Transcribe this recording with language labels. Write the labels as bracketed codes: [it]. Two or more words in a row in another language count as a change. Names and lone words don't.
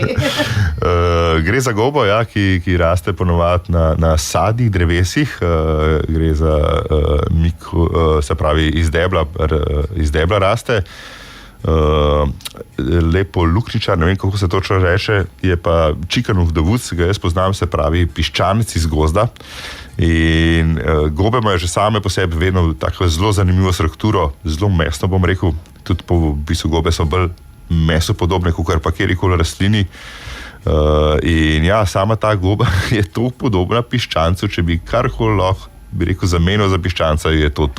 [sl] Gre za gobo, ja, ki raste ponovadi na sadnih drevesih. Gre za se pravi iz debla raste. Lepo lukničar, ne vem, kako se točno reče, je pa [en] chicken of the woods, [sl] ga jaz poznam, se pravi piščanec iz gozda. In gobe imajo že same po sebi vedno tako zelo zanimivo strukturo, zelo mesno bom rekel, tudi po bistvu gobe so bolj meso podobne, kot pa kjerikoli rastlini. In ja, sama ta goba je to podobna piščancu, če bi karkoli lahko bi rekel, zamenil za piščanca, je to.